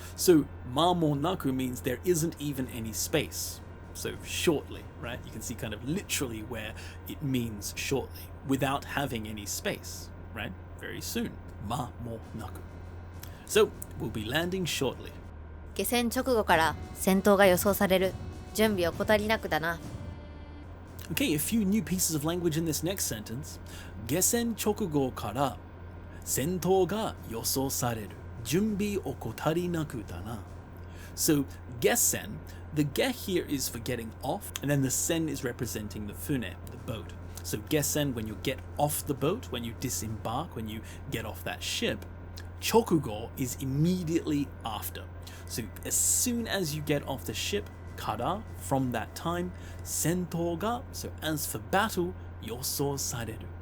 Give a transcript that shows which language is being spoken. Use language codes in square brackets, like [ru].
[en] So ma mo naku means there isn't even any space. So shortly, right? You can see kind of literally where it means shortly, without having any space, right? Very soon. Ma mo naku. So we'll be landing shortly. [ja] 下船直後から戦闘が予想される。準備を怠りなくだな。 [en] Okay, a few new pieces of language in this next sentence. [ja] 下船直後から戦闘が予想される。準備を怠りなくだな。 [en] So, 下船, the ge here is for getting off, and then the sen is representing the fune, the boat. So, 下船, when you get off the boat, when you disembark, when you get off that ship. 直後 is immediately after. So as soon as you get off the ship, kara, from that time, [ja] sento ga, [en] so as for battle, [ja] yoso sareru.